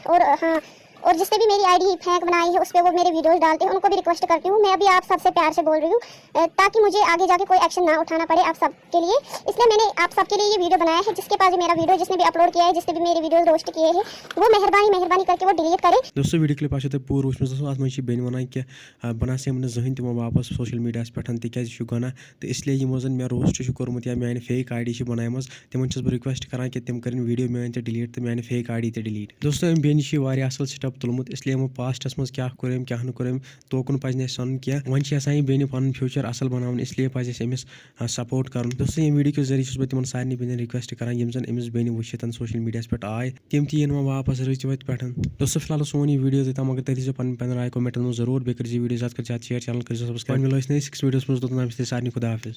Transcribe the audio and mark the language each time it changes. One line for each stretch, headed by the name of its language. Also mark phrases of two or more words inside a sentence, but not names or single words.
Hindi: और हाँ, और जिसने भी मेरी आईडी फेंक बनाई है उस पर वो मेरे वीडियोस डालते हैं, उनको भी रिक्वेस्ट करती हूँ। मैं अभी आप सबसे प्यार से बोल रही हूँ, ताकि मुझे आगे जाके कोई एक्शन ना उठाना पड़े आप सबके लिए, इसलिए मैंने आप सबके लिए ये वीडियो बनाया है। जिसके पास मेरा वीडियो, जिसने भी अपलोड किया है, जिसने भी मेरे वीडियोस रोस्ट किए हैं, वो मेहरबानी करके वो डिलीट करे।
Kashmiri: दोस्तों वीडियो क्लिप आप पूर वो अत मे बेन वन कि बना से जहन तमो वापस
English: social media
Kashmiri: पे तिज गुना, तो इसलिए यमो जन मे रोस्ट कोर्मुत या मैंने
English: fake ID
Kashmiri: बनाम तिमन बह रिक्वेस्ट करान कि तिम कर वीडियो मेन तो डिलीट तो मैंने
English: fake ID
Kashmiri: तो डिलीट। दोस्तों अम बेन असल स्टेप तुलमुत, इसलिए पास्टस मज क्या कोरम क्या कोरम तोकुन पज न सन क्या वन यसान बेन पन फ्यूचर असल बनावन, इसलिए पज अमिस सपोर्ट कर। दोस्तों ये वीडियो के जरिए बह तिमन सारे बेन रिक्वेस्ट करान यम जन अमिस बेन वुचित
English: social media
Kashmiri: पे आए, तम तीन वापस रच वत पे। दोस्तों फिलहाल सोन यह वीडियो तम अगर तथी पन राय कमेंटन में जरूर, बे कर वीडियो ज़्यादा शेयर, चैनल कर सब्सक्राइब।
Hindi: मिलो नई 6 वीडियोस में, सारे खुदा हाफिज।